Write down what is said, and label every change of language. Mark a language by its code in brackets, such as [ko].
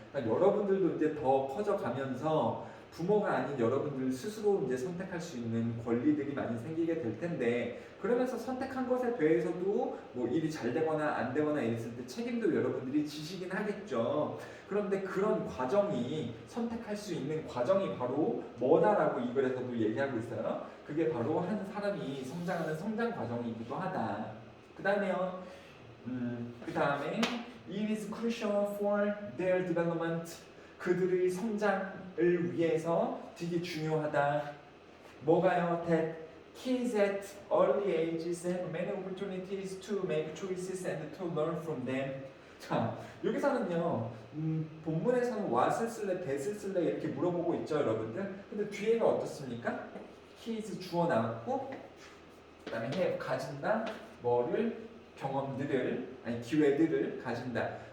[ko] 그러니까 여러분들도 이제 더 커져가면서 부모가 아닌 여러분들 스스로 이제 선택할 수 있는 권리들이 많이 생기게 될 텐데, 그러면서 선택한 것에 대해서도 뭐 일이 잘 되거나 안 되거나 이랬을 때 책임도 여러분들이 지시긴 하겠죠. 그런데 그런 과정이, 선택할 수 있는 과정이 바로 뭐다라고 이 글에서도 얘기하고 있어요. 그게 바로 한 사람이 성장하는 성장 과정이기도 하다. 그 다음에요. 그 다음에 [en] it is crucial for their development. [ko] 그들의 성장을 위해서 되게 중요하다. 뭐가요? [en] That kids at early ages have many opportunities to make choices and to learn from them. [ko] 자, 여기서는요, 본문에서는 what을 쓸래, that을 쓸래 이렇게 물어보고 있죠, 여러분들. 근데 뒤에가 어떻습니까? kids 주어 나왔고, 그 다음에 have 가진다, 뭐를, 경험들을, 아니 기회들을 가진다.